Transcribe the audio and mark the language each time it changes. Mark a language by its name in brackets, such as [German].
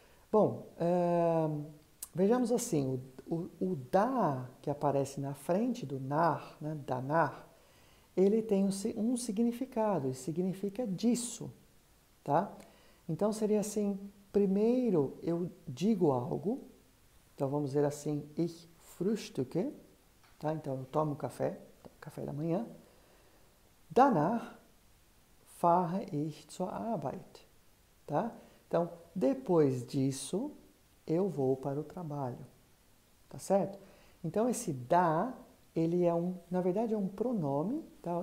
[Portuguese] Bom, vejamos assim, o da que aparece na frente do nach, né, danach, ele tem um significado, e significa disso, tá? Então seria assim, primeiro eu digo algo, então vamos dizer assim, [German] ich frühstücke, [Portuguese] tá? Então eu tomo café da manhã. [German] Danach fahre ich zur Arbeit, [Portuguese] tá? Então, depois disso, eu vou para o trabalho, tá certo? Então, esse da, ele é na verdade é um pronome, tá?